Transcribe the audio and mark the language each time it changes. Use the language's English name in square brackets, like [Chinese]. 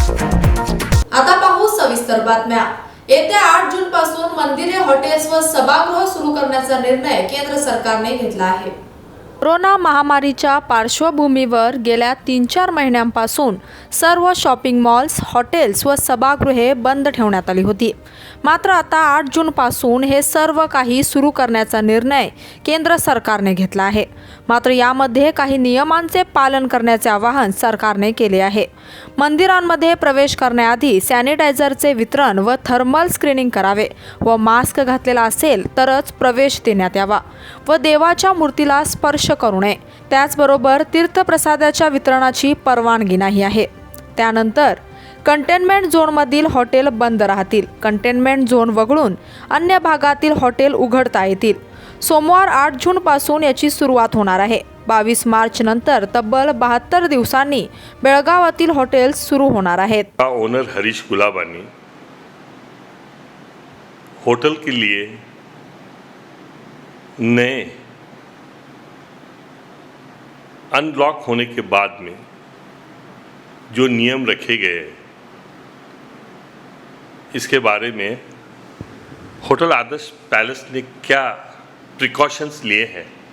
[Marathi] आता पाहू सविस्तर बातम्या। येत्या 8 जून पासून मंदिरे, हॉटेल्स व सभागृह सुरू करण्याचा निर्णय केंद्र सरकारने घेतला आहे। कोरोना महामारीच्या पार्श्वभूमीवर गेल्या 3-4 महिन्यांपासून सर्व शॉपिंग मॉल्स, हॉटेल्स व सभागृहे बंद ठेवण्यात आली होती। मात्र आता 8 जून पासून हे सर्व काही सुरू करण्याचा निर्णय केंद्र सरकारने घेतला आहे। मात्र यामध्ये काही नियमांचे पालन करण्याचे आवाहन सरकारने केले आहे। मंदिरांमध्ये प्रवेश करण्याआधी सॅनिटायझरचे वितरण व थर्मल स्क्रीनिंग करावे व मास्क घातलेला असेल तरच प्रवेश देण्यात यावा व देवाच्या मूर्तीला स्पर्श करू नये। त्याचबरोबर तीर्थप्रसादाच्या वितरणाची परवानगी नाही आहे। त्यानंतर कंटेनमेंट झोनमधील हॉटेल बंद राहतील। कंटेनमेंट झोन वगळून अन्य भागातील हॉटेल उघडता येतील। सोमवार 8 जून पासून याची सुरुवात होणार आहे। 22 मार्च नंतर तब्बल 72 दिवसांनी बेळगावातील हॉटेल्स सुरू होणार आहेत। [Hindi] ओनर हरीश गुलाबानी होटल के लिए नए अनलॉक होने के बाद में जो नियम रखे गए हैं, इसके बारे में होटल आदर्श पैलेस ने क्या प्रिकॉशंस लिए हैं,